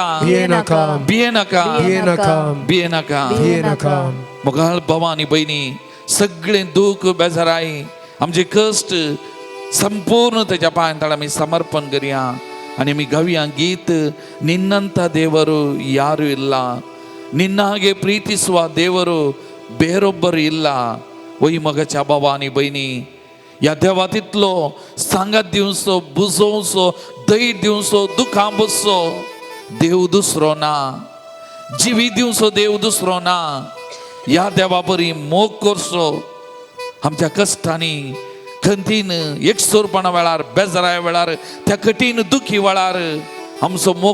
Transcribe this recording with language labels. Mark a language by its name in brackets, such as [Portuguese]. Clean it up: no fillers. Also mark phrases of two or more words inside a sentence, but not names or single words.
[Konkani] भिये नाका भिये नाका भिये नाका भिये नाका भिये नाका मोगाळ भावां आनी भयणी सगळें दूख बेजाराय आमचे कश्ट संपूर्ण तेज्या पांयां तळ आमी समर्पण करया आनी आमी गावया गीत [Kannada] निन्नंत देವರು ಯಾರು ಇಲ್ಲ ನಿನ್ನ ಹಾಗೆ ಪ್ರೀತಿಸುವ ದೇವರು ಬೇರೊಬ್ಬರು ಇಲ್ಲ [Konkani] वय मोगाच्या बाबा आनी भयणी ह्या देवा तितलो सांगात दिवचो बुजोवचो दय दिवचो दुखां बसचो देव दुसरो ना जिवी दिवचो देव दुसरो ना ह्या देवा बरी मोग करचो आमच्या कश्टांनी खंतीन एकसुरपणा वेळार बेजाराय वेळार त्या कठीण दुखी वेळार आमचो मोग